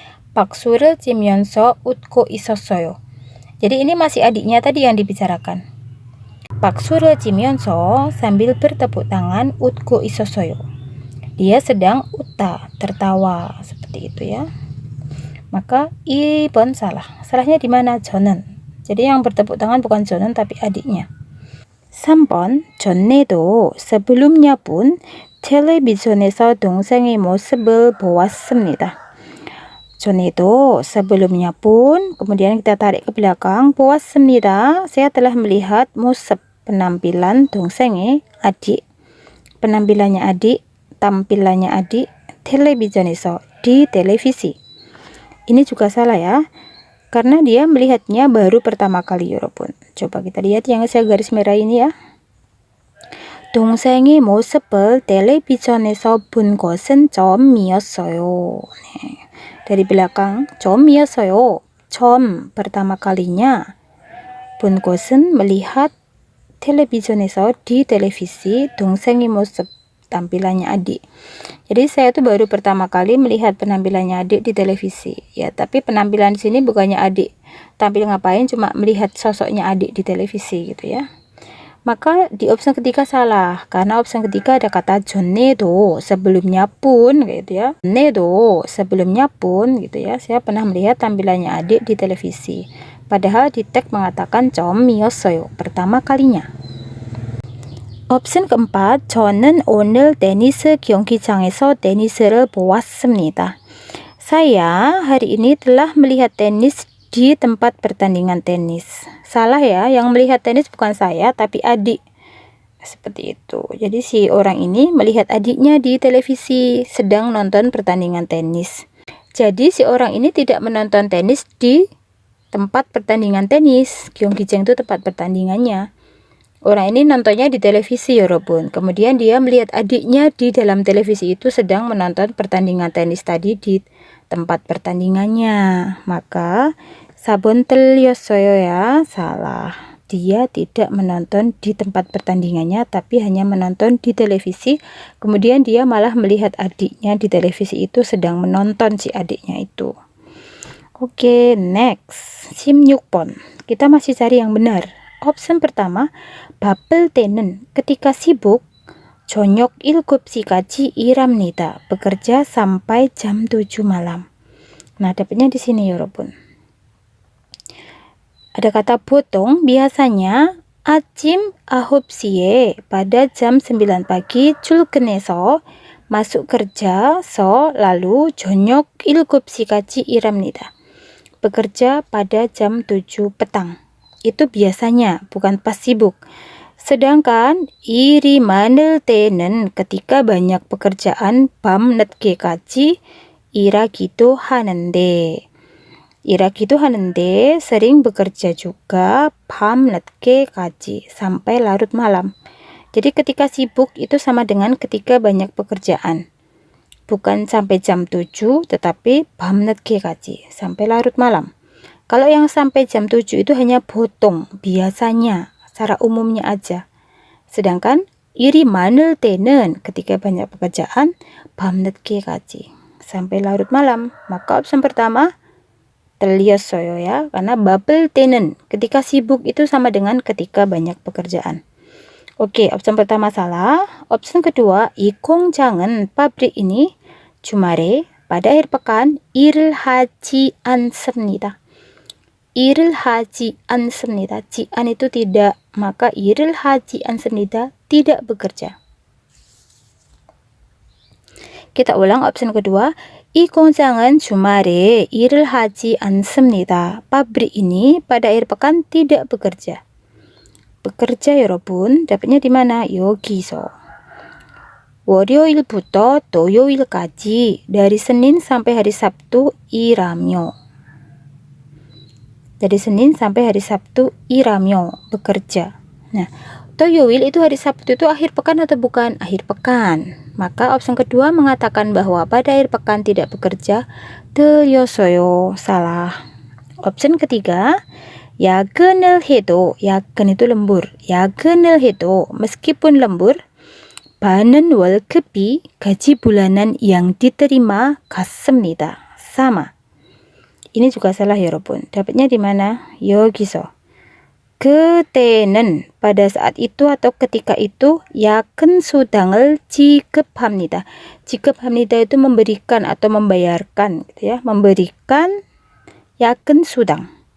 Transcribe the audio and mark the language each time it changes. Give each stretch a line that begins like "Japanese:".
Korean: 박수를 치면서 웃고 있었어요.
Indonesian: Jadi ini masih adiknya tadi yang dibicarakan.
Korean: 박수를 치면서
Indonesian: sambil bertepuk tangan
Korean: 웃고 있었어요.
Indonesian: Dia sedang utah, tertawa, seperti itu ya. Maka 2번 salah. Salahnya di mana?
Korean: 저는.
Indonesian: Jadi yang bertepuk tangan bukan
Korean: 저는
Indonesian: tapi adiknya.
Korean: 3번 전에도
Indonesian: sebelumnya pun
Korean: 텔레비전에서 동생의 모습을 보았습니다. 전에도
Indonesian: sebelumnya pun, kemudian kita tarik ke belakang,
Korean: 보았습니다.
Indonesian: Saya telah melihat moseb, penampilan
Korean: 동생의
Indonesian: adik, penampilannya adik, tampilannya adik,
Korean: 텔레비전에서,
Indonesian: di televisi. Ini juga salah ya, karena dia melihatnya baru pertama kali
Korean: 여러분.
Indonesian: Coba kita lihat yang saya garis merah ini ya.
Korean: 동생의 모습을 텔레비전에서 본 것은 처음이었어요.
Indonesian: Dari belakang,
Korean: 처음이었어요. 처음,
Indonesian: pertama kalinya.
Korean: 본 것은
Indonesian: melihat
Korean: television에서,
Indonesian: di televisi,
Korean: 동생의 모습,
Indonesian: tampilannya adik. Jadi saya tuh baru pertama kali melihat penampilannya adik di televisi. Ya, tapi penampilan di sini bukannya adik tampil ngapain, cuma melihat sosoknya adik di televisi gitu ya. Maka di opsi ketiga salah, karena opsi ketiga ada kata
Korean: 전에도,
Indonesian: sebelumnya pun gitu ya.
Korean: 전에도,
Indonesian: sebelumnya pun gitu ya. Saya pernah melihat tampilannya adik di televisi. Padahal di teks mengatakan
Korean: 처음이었어요,
Indonesian: pertama kalinya. opsi keempat,
Korean: 저는 오늘 테니스 경기장에서 테니스를 보았습니다.
Indonesian: Saya hari ini telah melihat tenis di tempat pertandingan tenis. Salah ya, yang melihat tenis bukan saya tapi adik. Seperti itu. Jadi si orang ini melihat adiknya di televisi sedang nonton pertandingan tenis. Jadi si orang ini tidak menonton tenis di tempat pertandingan tenis. Gyeonggijang itu tempat pertandingannya. Orang ini nontonnya di televisi
Korean: 여러분.
Indonesian: Kemudian dia melihat adiknya di dalam televisi itu sedang menonton pertandingan tenis tadi di tempat pertandingannya. Maka
Korean: 4번 틀렸어요
Indonesian: ya, salah. Dia tidak menonton di tempat pertandingannya tapi hanya menonton di televisi. Kemudian dia malah melihat adiknya di televisi itu sedang menonton si adiknya itu. Oke, next. 16번. Kita masih cari yang benar. Opsi pertama,
Korean: 바쁠 때는,
Indonesian: ketika sibuk,
Korean: 저녁 7시까지 일합니다.
Indonesian: Bekerja sampai jam 7 malam. Nah, dapatnya di sini
Korean: 여러분.
Indonesian: Ada kata
Korean: 보통,
Indonesian: biasanya
Korean: 아침 9시에,
Indonesian: pada jam 9 pagi,
Korean: 출근해서,
Indonesian: masuk kerja, lalu
Korean: 저녁 7시까지 일합니다.
Indonesian: Bekerja pada jam 7 petang. Itu biasanya, bukan pas sibuk. Sedangkan
Korean: 일이 많을 때는,
Indonesian: ketika banyak pekerjaan,
Korean: 밤 늦게까지 일하기도 하는데. 일하기도 하는데,
Indonesian: sering bekerja juga,
Korean: 밤 늦게까지,
Indonesian: sampai larut malam. Jadi ketika sibuk itu sama dengan ketika banyak pekerjaan. Bukan sampai jam 7, tetapi
Korean: 밤 늦게까지,
Indonesian: sampai larut malam. Kalau yang sampai jam 7 itu hanya
Korean: 보통,
Indonesian: biasanya, secara umumnya aja. Sedangkan
Korean: 일이 많을 때는,
Indonesian: ketika banyak pekerjaan,
Korean: 밤 늦게까지,
Indonesian: sampai larut malam. Maka opsi pertama
Korean: 틀렸어요
Indonesian: ya, karena
Korean: 바쁠 때는,
Indonesian: ketika sibuk itu sama dengan ketika banyak pekerjaan. Oke, opsi pertama salah. Opsi kedua,
Korean: 이 공장은,
Indonesian: pabrik ini,
Korean: 주말에,
Indonesian: pada akhir pekan,
Korean: 일을 하지 않습니다. 일을 하지 않습니다.
Indonesian: 지안 itu tidak, maka
Korean: 일을 하지 않습니다,
Indonesian: tidak bekerja. Kita ulang opsi kedua.
Korean: 이 공장은 주말에 일을 하지 않습니다.
Indonesian: Pabrik ini pada akhir pekan tidak bekerja. Bekerja
Korean: 여러분,
Indonesian: dapatnya di mana?
Korean: 여기서. 월요일부터 토요일까지,
Indonesian: dari Senin sampai hari Sabtu,
Korean: 일하며.
Indonesian: Dari Senin sampai hari Sabtu,
Korean: 일하며,
Indonesian: bekerja. Nah,
Korean: 토요일
Indonesian: itu hari Sabtu itu akhir pekan atau bukan? Akhir pekan. Maka opsi kedua mengatakan bahwa pada akhir pekan tidak bekerja.
Korean: 틀렸어요,
Indonesian: salah. Opsi ketiga,
Korean: 야근을 해도, 야근
Indonesian: itu lembur.
Korean: 야근을 해도,
Indonesian: meskipun lembur,
Korean: 받는 월급이
Indonesian: gaji bulanan yang diterima
Korean: 같습니다.
Indonesian: sama. Ini juga salah
Korean: 여러분.
Indonesian: Dapatnya di mana?
Korean: 여기서. 그때는
Indonesian: pada saat itu atau ketika itu
Korean: 야근 수당을 지급합니다. 지급합니다
Indonesian: itu memberikan atau membayarkan gitu ya. Memberikan
Korean: 야근 수당.